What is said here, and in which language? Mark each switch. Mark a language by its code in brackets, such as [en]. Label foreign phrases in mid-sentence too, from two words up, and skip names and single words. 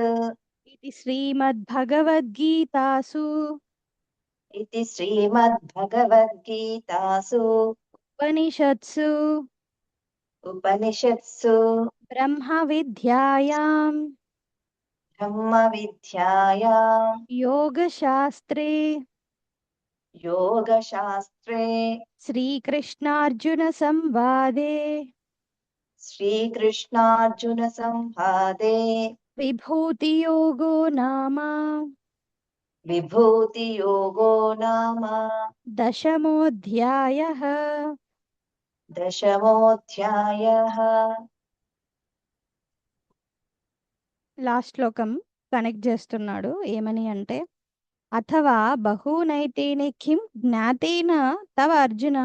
[sa] ఇది శ్రీమద్భగవద్గీతాసు ఇది శ్రీమద్భగవద్గీతాసు ఉపనిషత్సు ఉపనిషత్సు బ్రహ్మ విద్యాయాం బ్రహ్మ విద్యాయాం యోగశాస్త్రే యోగశాస్త్రే శ్రీకృష్ణార్జున సంవాదే శ్రీకృష్ణార్జున సంవాదే విభూతియోగో నామ విభూతియోగో నామ దశమోऽధ్యాయః. దశమోऽధ్యాయః. [te] లాస్ట్ శ్లోకం కనెక్ట్ చేస్తున్నాడు ఏమని అంటే, [sa] అథవా బహూనైతేనే కిం జ్ఞాతేన తవ అర్జున.